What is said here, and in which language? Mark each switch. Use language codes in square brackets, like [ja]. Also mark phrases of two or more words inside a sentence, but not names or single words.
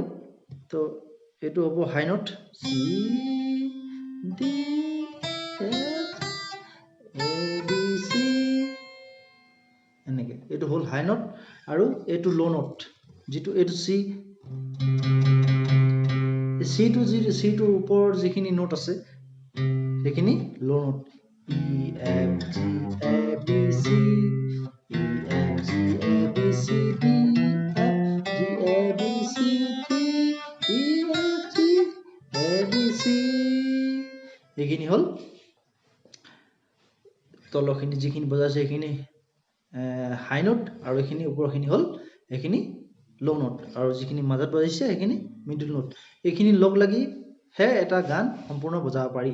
[as] তো এইটো হ'ব হাই নোট, চি ডি এফ এ বি চি এনেকৈ। এইটো হ'ল হাই নোট আৰু এইটো ল' নোট, যিটো এইটো চিটোৰ ওপৰৰ যিখিনি নোট আছে সেইখিনি ল' নোট। E F G A B C E F G A B C D F G A B C D E F G A B C এইখিনি হ'ল তলৰখিনি যিখিনি বজাইছে সেইখিনি হাই নোট, আৰু এইখিনি ওপৰখিনি হ'ল এইখিনি ল' নোট, আৰু যিখিনি মাজত বজাইছে সেইখিনি মিডল নোট। এইখিনি লগ লাগিহে এটা গান সম্পূৰ্ণ বজাব পাৰি।